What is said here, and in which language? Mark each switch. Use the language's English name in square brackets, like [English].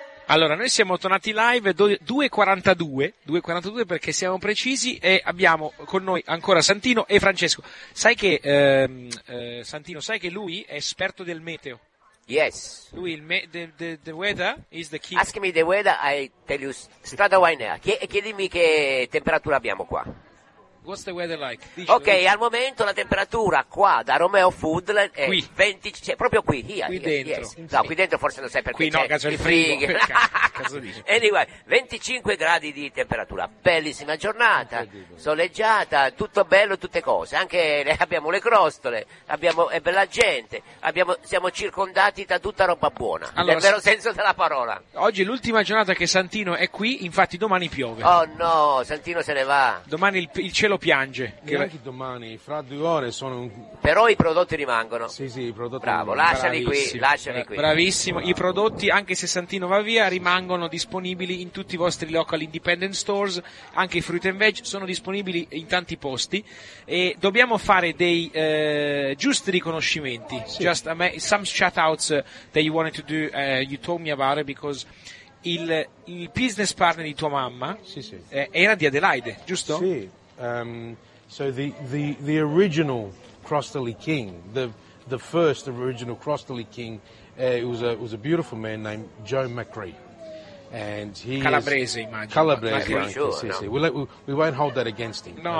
[Italian] Allora, noi siamo tornati live 2.42 perché siamo precisi e abbiamo con noi ancora Santino e Francesco. Sai che, Santino, sai che lui è esperto del meteo? [English] Yes. [Italian] Lui, [English] the weather is the key. Ask me the weather, I tell you strada winea. [Italian] Chiedimi che temperatura abbiamo qua. [English] What's the weather like? [Italian] Ok, al momento la temperatura qua da Romeo Foodland è qui. 20, cioè, proprio qui, qui dentro. [English] Yes. [Italian] No, qui dentro forse lo sai perché qui c'è, no, c'è il frigo. [English] Anyway, [Italian] 25 gradi di temperatura, bellissima giornata, soleggiata, tutto bello, tutte cose, anche abbiamo le crostole, abbiamo, è bella gente, abbiamo, siamo circondati da tutta roba buona, allora, nel vero senso della parola. Oggi è l'ultima giornata che Santino è qui, infatti domani piove. Oh no, Santino se ne va. Domani il cielo piange. Che anche domani, fra due ore sono... Però i prodotti rimangono. Sì, i prodotti rimangono. Bravo, lasciali qui, lasciali qui. Bravissimo, bravo. I prodotti, anche se Santino va via, rimangono disponibili in tutti i vostri [English] local independent stores, [Italian] anche i [English] fruit and veg [Italian] sono disponibili in tanti posti e dobbiamo fare dei giusti riconoscimenti. Sì. [English] Just some shout-outs that you wanted to do, you told me about it because... [Italian] Il business partner di tua mamma era di Adelaide, giusto? Sì. [English] So the original Crostoli King, the first original Crostoli King, it was a beautiful man named Joe McCree. And he [Italian] calabrese, [English] is, [Italian] immagino. [English] Calabrese, right, sure, [Italian] sì, no. Sì. [English] We won't hold that against him. No,